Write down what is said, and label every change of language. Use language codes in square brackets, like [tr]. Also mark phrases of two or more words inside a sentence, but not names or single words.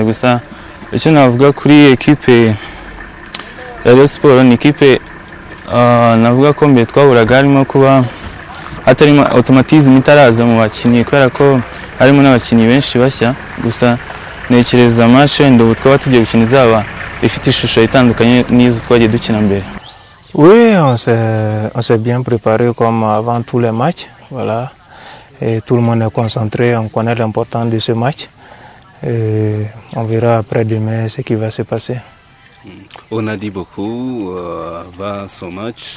[rw] Gusa icyo navuga kuri equipe ya Rayon Sports ni equipe navuga ko mbere twaburaga harimo kuba hatarimo automatisme itaraza mu bakinnyi, kubera ko harimo n'abakinnyi benshi bashya. Gusa nekereza match wenda ubu twaba tugiye gukina izaba ifite ishusho itandukanye n'izo twagiye dukina mbere. [fr] Oui, on s'est bien préparé comme avant tous les matchs, voilà. Et tout le monde est concentré, on connaît l'importance de ce match. Et on verra après demain ce qui va se passer. On a dit beaucoup avant ce match.